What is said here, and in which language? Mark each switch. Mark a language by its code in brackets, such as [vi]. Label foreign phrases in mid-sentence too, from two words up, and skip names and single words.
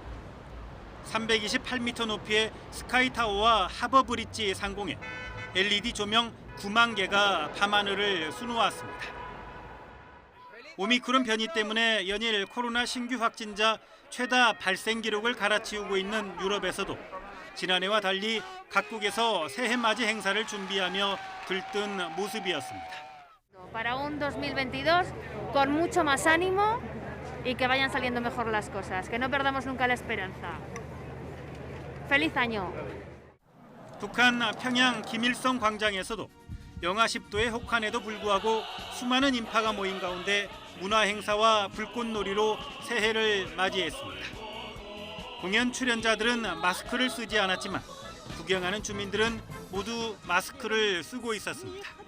[ko] 328m 높이의 스카이타워와 하버브릿지 상공에 LED 조명 9만 개가 밤하늘을 수놓았습니다. 오미크론 변이 때문에 연일 코로나 신규 확진자 최다 발생 기록을 갈아치우고 있는 유럽에서도 지난해와 달리 각국에서 새해맞이 행사를 준비하며 들뜬 모습이었습니다. [es] Para un 2022 con mucho más ánimo y que vayan saliendo mejor las cosas, que no perdamos nunca la esperanza. Feliz año. [ko] 북한 평양 김일성 광장에서도 영하 10도의 혹한에도 불구하고 수많은 인파가 모인 가운데 문화행사와 불꽃놀이로 새해를 맞이했습니다. 공연 출연자들은 마스크를 쓰지 않았지만 구경하는 주민들은 모두 마스크를 쓰고 있었습니다.